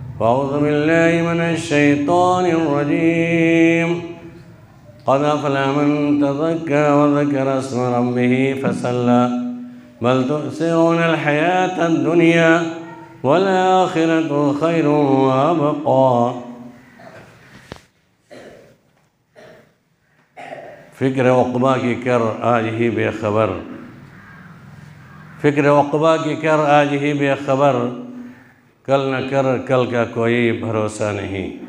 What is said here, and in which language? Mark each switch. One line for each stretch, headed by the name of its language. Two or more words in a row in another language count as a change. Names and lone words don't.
Arabic: أعوذ بالله من الشيطان الرجيم. قد أفلح من تزكى وذكر اسم ربه فصلى بل تؤثرون الحياة الدنيا والآخرة خير وأبقى.
Urdu: فکر عقبیٰ کی کر آج ہی بےخبر، فکر عقبیٰ کی کر آج ہی بےخبر، کل نہ کر کل کا کوئی بھروسہ نہیں.